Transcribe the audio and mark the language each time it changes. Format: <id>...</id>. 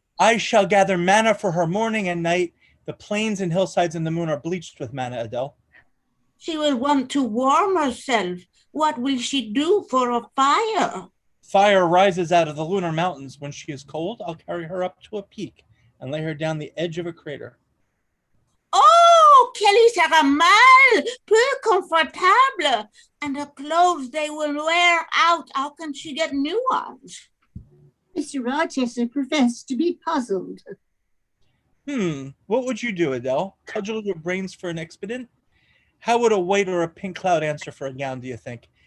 <en>I shall gather manna for her morning and night. The plains and hillsides in the moon are bleached with manna, Adele. She will want to warm herself. What will she do for a fire? Fire rises out of the lunar mountains. When she is cold, I'll carry her up to a peak and lay her down the edge of a crater.</en> <fr>Oh, qu'elle sera mal, peu confortable.</fr> <en>And her clothes, they will wear out. How can she get new ones? Mr. Rochester professed to be puzzled. What would you do, Adele? Cudgel your brains for an expedient? How would a white or a pink cloud answer for a gown, do you think?</en>